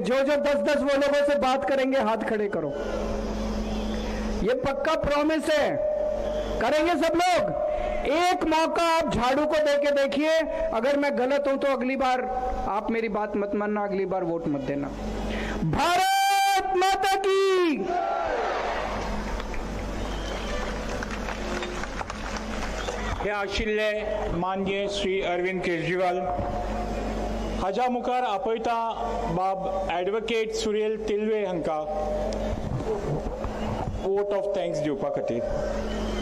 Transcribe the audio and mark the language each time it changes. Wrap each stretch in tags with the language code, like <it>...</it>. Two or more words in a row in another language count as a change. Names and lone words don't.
<hi>जो 10-10 वो लोगों से बात करेंगे हाथ खड़े करो, ये पक्का प्रॉमिस है, करेंगे सब लोग। एक मौका आप झाड़ू को देके देखिए, अगर मैं गलत हूं तो अगली बार आप मेरी बात मत मानना, अगली बार वोट मत देना। भारत माता की।</hi> <kok>हे आशिल्ले माननीय श्री अरविंद केजरीवाल, हाज्या मुखार आपयता बाब ॲडवोकेट सुरेल तिल्वे हांकां</kok> <en>vote of thanks</en> <kok>दिवपा खातीर।</kok>